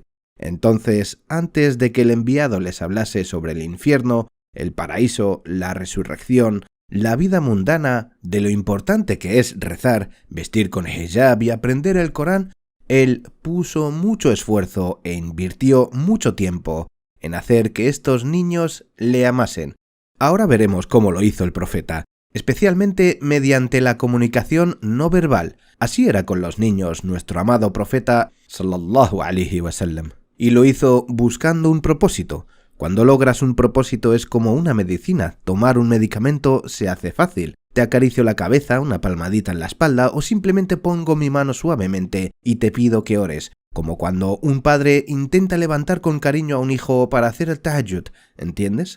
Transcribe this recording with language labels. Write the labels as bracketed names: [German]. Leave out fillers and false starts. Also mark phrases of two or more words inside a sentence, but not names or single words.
[Spanish] Entonces, antes de que el enviado les hablase sobre el infierno, el paraíso, la resurrección, la vida mundana, de lo importante que es rezar, vestir con hijab y aprender el Corán, él puso mucho esfuerzo e invirtió mucho tiempo en hacer que estos niños le amasen. Ahora veremos cómo lo hizo el profeta, especialmente mediante la comunicación no verbal. Así era con los niños nuestro amado profeta [Arabic] صلى الله عليه وسلم. [Spanish] Y lo hizo buscando un propósito. Cuando logras un propósito es como una medicina. Tomar un medicamento se hace fácil. Te acaricio la cabeza, una palmadita en la espalda o simplemente pongo mi mano suavemente y te pido que ores. Como cuando un padre intenta levantar con cariño a un hijo para hacer el tahajjud, ¿entiendes?